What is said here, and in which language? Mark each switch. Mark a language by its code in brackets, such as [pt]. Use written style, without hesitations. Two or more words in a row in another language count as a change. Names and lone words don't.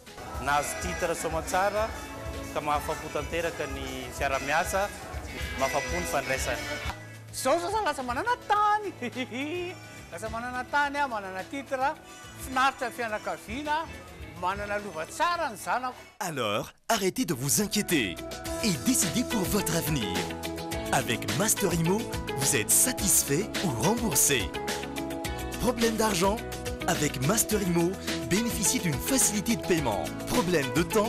[mg] Nahazo titre soamantsara ka mahafapo tanteraka ny fiara-miasa, mahafapo ny fandraisana. Zao zao lasa manana tany lasa manana tany manana titre finaritra fianakaviana manana lova tsara ny zanako. [fr] Alors, arrêtez de vous inquiéter et décidez pour votre avenir. Avec Master Imo, vous êtes satisfait ou remboursé. Problème d'argent? Avec Master Imo, bénéficiez d'une facilité de paiement. Problème de temps?